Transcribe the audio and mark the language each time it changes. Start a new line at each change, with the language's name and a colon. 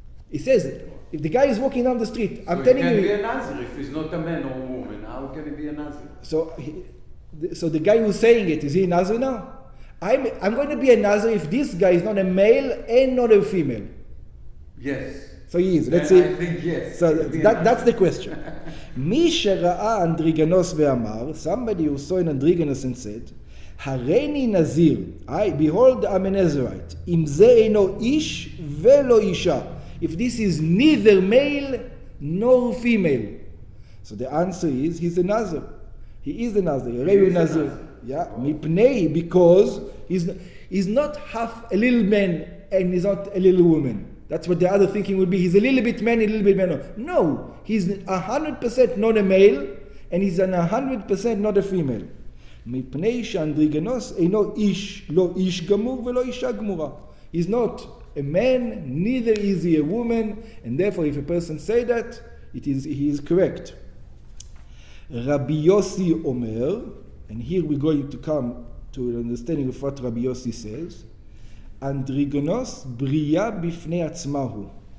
English: He says, if the guy is walking down the street, I'm telling you... he can be a Nazir if he's not a man or a woman. How can he be a Nazir? So the guy who's saying it, is he a Nazir now? I'm going to be a Nazir if this guy is not a male and not a female. Yes. So he is. Let's see. I think yes. So that's the question.
Hebrew: מי שראה אנדריגנוס ואמר,
English: somebody who saw an Androgynous and said,
Hebrew: הריני נזיר,
English: behold I'm a Nazirite,
Hebrew: אם זה אינו איש ולא אישה.
English: If this is neither male nor female. So the answer is, he's a Nazir. He is a Nazir. He is a Nazir. Yeah, mipnei, because he's not half a little man and he's not a little woman. That's what the other thinking would be. He's a little bit man, a little bit man. No, he's 100% not a male and he's 100% not a female.
Hebrew: מפני שאנדריגנוס אינו איש, לא איש גמור ולא אישה גמורה.
English: He's not a man, neither is he a woman, and therefore if a person say that, he is correct. Rabbi Yossi Omer, and here we're going to come to an understanding of what Rabbi Yossi says, Androgynous
Hebrew: bria bifnei atzmahu.